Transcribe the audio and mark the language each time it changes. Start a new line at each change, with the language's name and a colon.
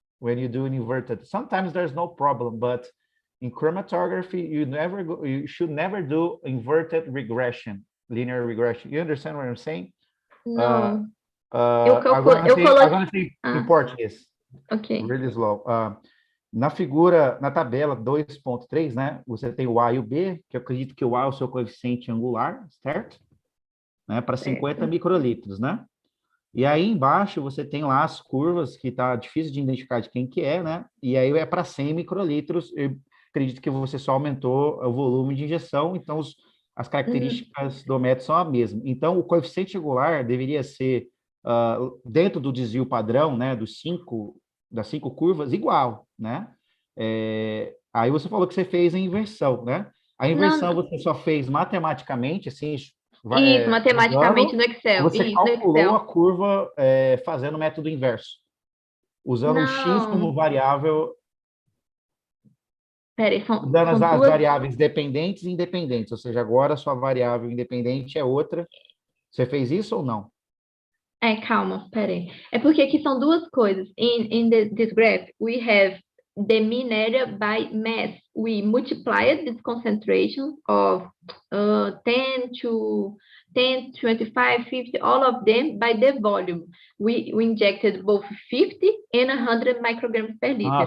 English: When you do an inverted, sometimes there's no problem, but in chromatography, you should never do inverted regression, linear regression. You understand what I'm saying? No. I'm going to say in Portuguese. Okay. Really slow.
Portuguese: Na figura, na tabela 2.3, né? Você tem o A e o B, que eu acredito que o A é o seu coeficiente angular, certo? Né? Para 50 microlitros, né? E aí embaixo você tem lá as curvas, que tá difícil de identificar de quem que é, né? E aí é para 100 microlitros. Eu acredito que você só aumentou o volume de injeção, então as características do método são a mesma. Então o coeficiente angular deveria ser dentro do desvio padrão, né? Das 5 curvas, igual, né? Aí você falou que você fez a inversão, né? A inversão você só fez matematicamente, assim... Isso, matematicamente no Excel. Você calculou a curva fazendo o método inverso, usando o X como variável... Peraí, usando as variáveis dependentes e independentes, ou seja, agora a sua variável independente é outra. Você fez isso ou não? Calma, peraí. É porque aqui são duas coisas.
English: In this graph, we have the mean area by mass. We multiplied this concentration of 10 to 10, 25, 50, all of them by the volume. We injected both 50 and 100 micrograms per liter.